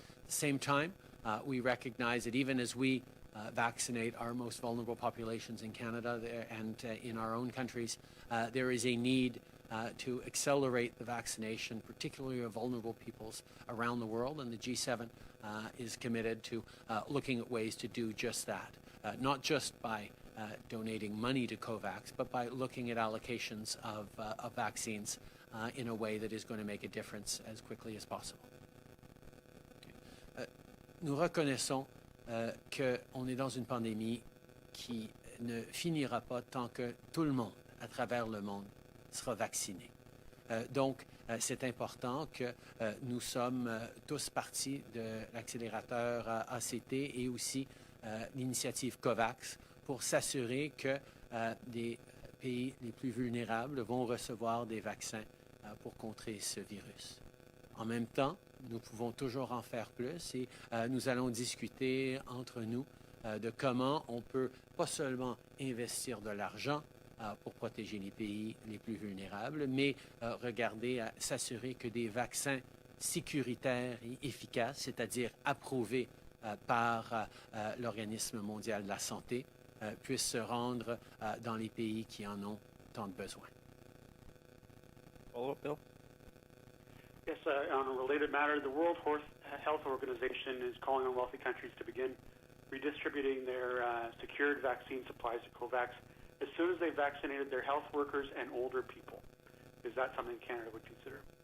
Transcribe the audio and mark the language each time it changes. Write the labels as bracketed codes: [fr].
[en] At the same time, we recognize that even as we vaccinate our most vulnerable populations in Canada and in our own countries, there is a need to accelerate the vaccination, particularly of vulnerable peoples around the world, and the G7 is committed to looking at ways to do just that, not just by donating money to COVAX, but by looking at allocations of vaccines in a way that is going to make a difference as quickly as possible. [fr] Nous reconnaissons qu'on est dans une pandémie qui ne finira pas tant que tout le monde, à travers le monde, sera vacciné. Donc, c'est important que nous sommes tous partis de l'accélérateur ACT et aussi l'initiative COVAX pour s'assurer que les pays les plus vulnérables vont recevoir des vaccins pour contrer ce virus. En même temps, nous pouvons toujours en faire plus et nous allons discuter entre nous de comment on peut pas seulement investir de l'argent pour protéger les pays les plus vulnérables, mais regarder à s'assurer que des vaccins sécuritaires et efficaces, c'est-à-dire approuvés par l'Organisme mondial de la santé, puissent se rendre dans les pays qui en ont tant de besoin. [en] Follow-up, Bill? Yes, on a related matter, the World Health Organization is calling on wealthy countries to begin redistributing their secured vaccine supplies to COVAX as soon as they've vaccinated their health workers and older people. Is that something Canada would consider?